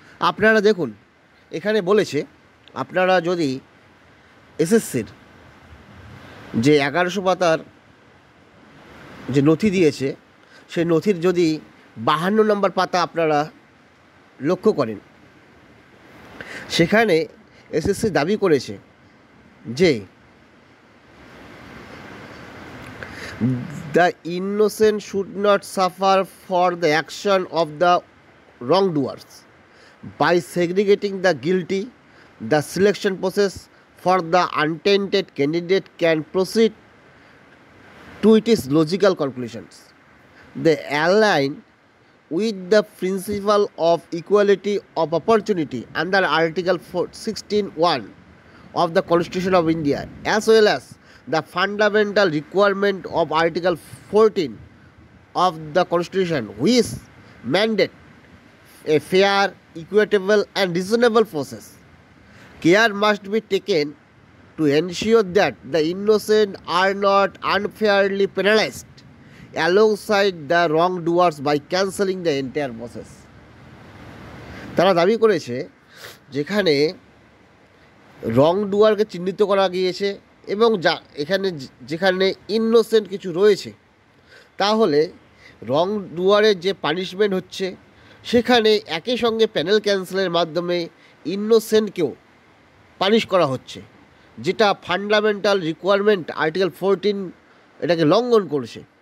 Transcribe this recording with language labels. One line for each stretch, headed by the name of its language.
Bangla: আপনারা দেখুন, এখানে বলেছে আপনারা যদি এসএসসির যে 1100 পাতার যে নথি দিয়েছে, সেই নথির যদি 52 নম্বর পাতা আপনারা লক্ষ্য করেন, সেখানে এসএসসি দাবি করেছে যে
English: the innocent should not suffer for the action of the wrongdoers. By segregating the guilty, the selection process for the untainted candidate can proceed to its logical conclusions. They align with the principle of equality of opportunity under Article 16(1) of the Constitution of India, as well as the fundamental requirement of Article 14 of the Constitution, which mandate a fair, equitable and reasonable process. Care must be taken to ensure that the innocent are not unfairly penalized alongside the wrongdoers by cancelling the entire process.
Bangla: তারা দাবি করেছে যেখানে রংডুয়ারকে চিহ্নিত করা গিয়েছে এবং যেখানে innocent কিছু রয়েছে, তাহলে রংডুয়ারের যে পানিশমেন্ট হচ্ছে, সেখানে একই সঙ্গে প্যানেল ক্যান্সেলের মাধ্যমে ইনোসেন্টকেও পানিশ করা হচ্ছে, যেটা ফান্ডামেন্টাল রিকোয়ারমেন্ট আর্টিকেল 14 এটাকে লঙ্ঘন করছে।